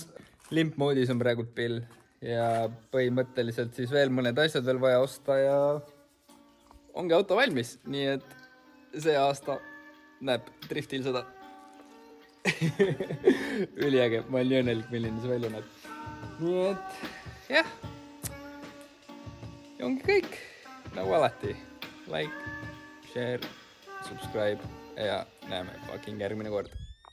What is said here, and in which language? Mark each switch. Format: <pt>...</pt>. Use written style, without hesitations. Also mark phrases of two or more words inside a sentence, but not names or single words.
<et>Limpmoodis on praegu pill ja põhimõtteliselt siis veel mõned asjad veel vaja osta ja ongi auto valmis. Nii et see aasta näeb driftil seda. Üliäge, ma olen nii õnnelik, milline see välja näeb. Nii et, jah. Ja ongi kõik, nagu alati.</et> <en>Like, share, subscribe</en> <et>ja näeme fucking järgmine kord.</et>